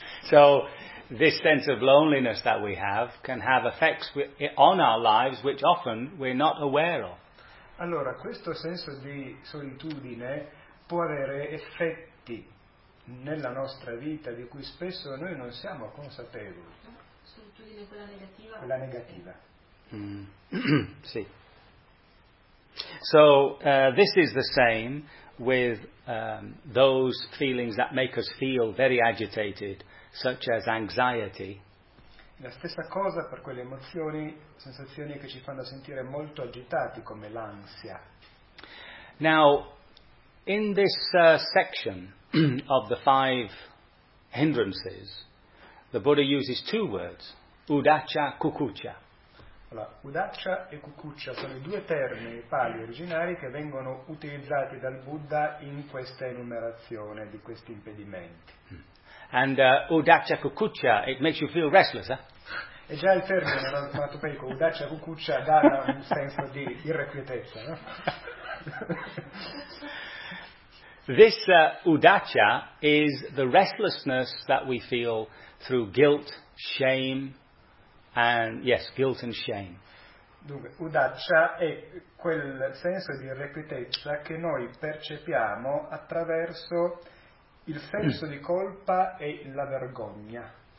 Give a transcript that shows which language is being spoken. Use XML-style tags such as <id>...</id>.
<en>So this sense of loneliness that we have can have effects on our lives which often we're not aware of.</en> <it>Allora, questo senso di solitudine può avere effetti nella nostra vita di cui spesso noi non siamo consapevoli. Solitudine quella negativa. Quella negativa. Sì.</it> <en>So this is the same with those feelings that make us feel very agitated, such as anxiety.</en> <it>La stessa cosa per quelle emozioni, sensazioni che ci fanno sentire molto agitati, come l'ansia.</it> <en>Now, in this section of the five hindrances, the Buddha uses two words, udaccia, cucuccia.</en> <it>Allora, udaccia e cucuccia sono i due termini pali originari che vengono utilizzati dal Buddha in questa enumerazione di questi impedimenti.</it> <en>And udaccia, cucuccia, it makes you feel restless, eh?</en> <it>E già il termine, l'onomatopeico, udaccia, cucuccia, dà un senso di irrequietezza, no?</it> <en>This udaccia is the restlessness that we feel through guilt, shame, and yes, guilt and shame.</en> <it>Dunque, udaccia è quel senso di irrequietezza che noi percepiamo attraverso il senso di colpa e la vergogna.</it>